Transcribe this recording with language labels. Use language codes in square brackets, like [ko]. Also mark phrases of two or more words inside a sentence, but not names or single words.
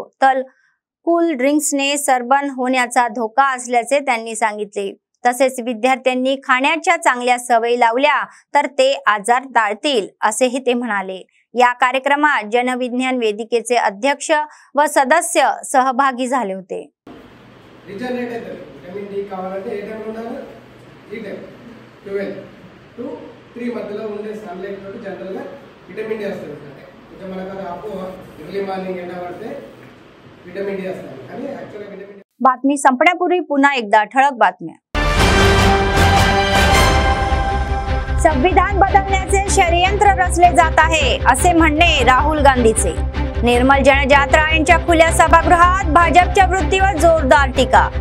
[mr] तर कूल ड्रिंक्सने सरबन होण्याचा धोका असल्याचे त्यांनी सांगितले। तसेच विद्यार्थ्यांनी खाण्याच्या चांगल्या सवयी लावल्या तर ते आजार टाळतील असेही ते म्हणाले। या कार्यक्रमात जनविज्ञान वेदिकेचे अध्यक्ष व सदस्य सहभागी झाले होते। [te] విటమిన్ డి కావాలంటే ఏ టైంలో ఉండాలి? ఈ టైం 12 to 3 మధ్యలో ఉండే సన్లైట్ తోటి జనరల్ గా విటమిన్ డి వస్తుంది। అంటే మనకు అది అప్పు [en] early morning [te] ఎండ పడితే [mr] विटॅमिन डी असतात आणि ऍक्च्युअली विटॅमिन डी। बातमी संपण्यापूर्वी पुन्हा एकदा ठळक बातम्या। संविधान बदलण्याचे षडयंत्र रचले जात आहे असे म्हणणे राहुल गांधीचे। निर्मल जनजात्रा यांच्या खुल्या सभागृहात भाजपच्या वृत्तीवर जोरदार टीका।